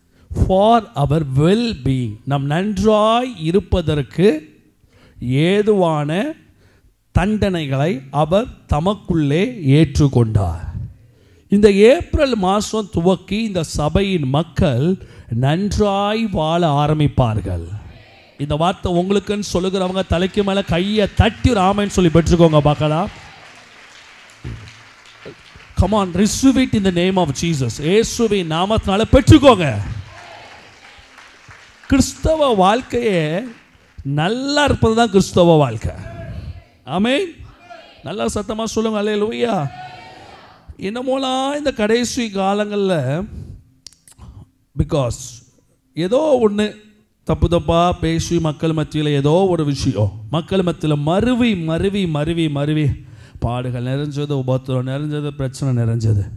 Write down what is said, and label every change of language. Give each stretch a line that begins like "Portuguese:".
Tamil: For our well being, நம் நன்றாய் இருப்பதற்கு ஏதுவான தண்டனைகளை அவர் தமக்குள்ளே ஏற்றுக்கொண்டார். இந்த ஏப்ரல் மாதம் துவக்கி இந்த சபையின் மக்கள் நன்றாய் வாழ ஆரம்பிப்பார்கள். இந்த வார்த்தை உங்களுக்குன்னு சொல்லுகிறவங்க தலைக்கு மேலே கையை தட்டி ராமன்னு சொல்லி பெற்றுக்கோங்க பார்க்கலாம்.
English: Come on, receive it in the name of Jesus.
Tamil: இயேசுவின் நாமத்தினால பெற்றுக்கோங்க. கிறிஸ்தவ வாழ்க்கையே நல்லா இருப்பது தான் கிறிஸ்தவ வாழ்க்கை. ஆமென். நல்லா சத்தமாக சொல்லுங்க அல்லேலூயா. இன்னமும்லாம் இந்த கடைசி காலங்களில் பிகாஸ் ஏதோ ஒன்று தப்பு தப்பாக பேசி மக்கள் மத்தியில் ஏதோ ஒரு விஷயம் மக்கள் மத்தியில் மருவி மருவி மருவி மருவி பாடுகள் நிறைஞ்சது, உபத்திரம் நிறைஞ்சது, பிரச்சனை நிறைஞ்சது.